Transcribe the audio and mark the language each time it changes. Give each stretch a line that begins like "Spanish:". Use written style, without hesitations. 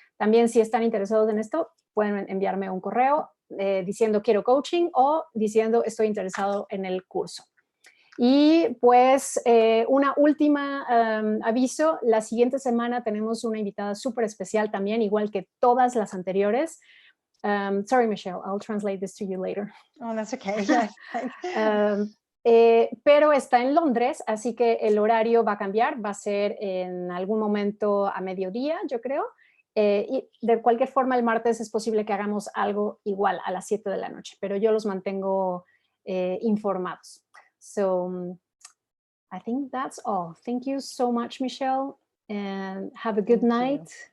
Spanish: También, si están interesados en esto, pueden enviarme un correo diciendo quiero coaching o diciendo estoy interesado en el curso. Y pues una última aviso, la siguiente semana tenemos una invitada súper especial también, igual que todas las anteriores.
English: Sorry, Michelle, I'll translate this to you later. Oh, that's okay. Yes.
Spanish: Pero está en Londres, así que el horario va a cambiar, va a ser en algún momento a mediodía, yo creo. Y de cualquier forma, el martes es posible que hagamos algo igual a las 7 de la noche, pero yo los mantengo informados.
English: So I think that's all. Thank you so much, Michelle, and have a good night.